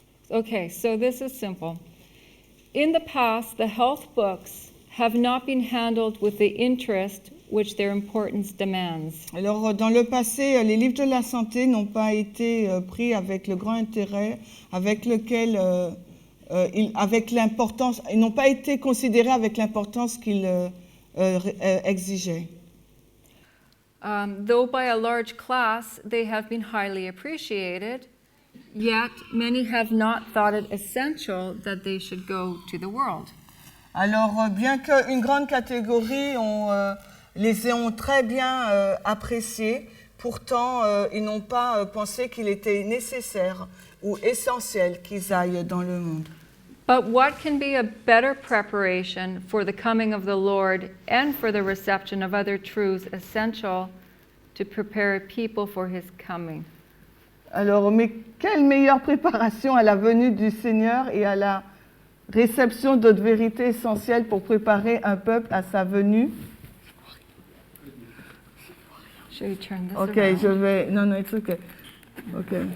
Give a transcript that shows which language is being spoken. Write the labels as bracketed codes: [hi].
[en] Okay, so this is simple. In the past, the health books have not been handled with the interest which their importance demands. [fr] Alors, dans le passé, les livres de la santé n'ont pas été pris avec le grand intérêt avec lequel, avec l'importance, ils n'ont pas été considérés avec l'importance qu'ils exigeaient. [en] Though by a large class they have been highly appreciated, yet many have not thought it essential that they should go to the world. [fr] Alors, bien qu'une grande catégorie les ont très bien appréciés, pourtant, ils n'ont pas pensé qu'il était nécessaire ou essentiel qu'ils aillent dans le monde. [en] But what can be a better preparation for the coming of the Lord and for the reception of other truths essential to prepare a people for his coming? [fr] Alors, mais quelle meilleure préparation à la venue du Seigneur et à la réception d'autres vérités essentielles pour préparer un peuple à sa venue? [en] Should we turn this Ok, around? [fr] je vais... Non, [en] it's okay. [fr] Ok.